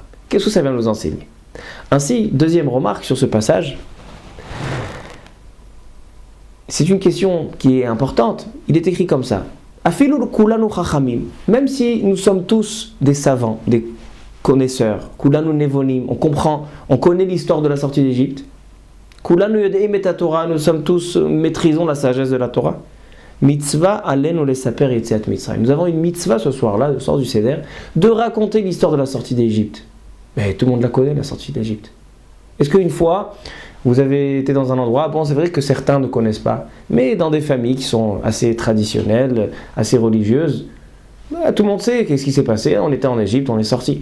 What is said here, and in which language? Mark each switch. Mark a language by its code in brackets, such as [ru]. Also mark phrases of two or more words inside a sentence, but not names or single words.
[fr] Qu'est-ce que ça vient nous enseigner ? Ainsi, deuxième remarque sur ce passage, c'est une question qui est importante. Il est écrit comme ça. Même si nous sommes tous des savants, des connaisseurs, on comprend, on connaît l'histoire de la sortie d'Égypte, nous sommes tous, maîtrisons la sagesse de la Torah. [he] מצוה עלינו לספר יציאת מצרים. [fr] Nous avons une mitzvah ce soir-là, le soir du Seder, de raconter l'histoire de la sortie d'Égypte. Mais tout le monde la connaît, la sortie d'Égypte. Est-ce qu'une fois, vous avez été dans un endroit, bon c'est vrai que certains ne connaissent pas, mais dans des familles qui sont assez traditionnelles, assez religieuses, tout le monde sait qu'est-ce qui s'est passé, on était en Égypte, on est sorti.